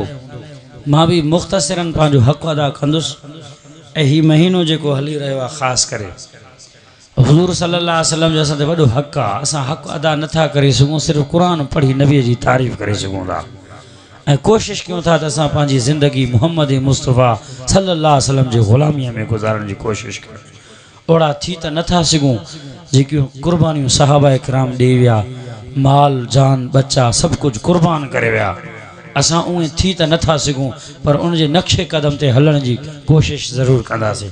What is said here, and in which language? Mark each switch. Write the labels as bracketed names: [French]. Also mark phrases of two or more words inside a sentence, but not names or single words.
[Sindhi] मां भी मुख़्तसिरन पंहिंजो हक़ अदा कंदुसि ऐं हीउ महीनो जेको हली रहियो आहे ख़ासि करे हुजूर [Arabic] صلى الله عليه وسلم [Sindhi] जो असां ते वॾो हक़ आहे असां हक़ अदा नथा करे सघूं सिर्फ़ु क़ुर पढ़ी नबीअ जी तारीफ़ करे सघूं था ऐं कोशिशि कयूं था त असां पंहिंजी ज़िंदगी मुहम्मद मुस्तफ़ा [Arabic] صلى الله عليه وسلم [Sindhi] जी ग़ुलामीअ में गुज़ारण जी कोशिशि कयूं। ओड़ा थी त नथा सघूं जेकियूं क़ुर्बानियूं सहाबा इकराम ॾेई विया माल जान बच्चा सभु कुझु क़ुर्बान करे विया असां उहे थी त नथा सघूं पर उन जे नक्शे कदम ते हलण जी कोशिशि ज़रूरु कंदासीं।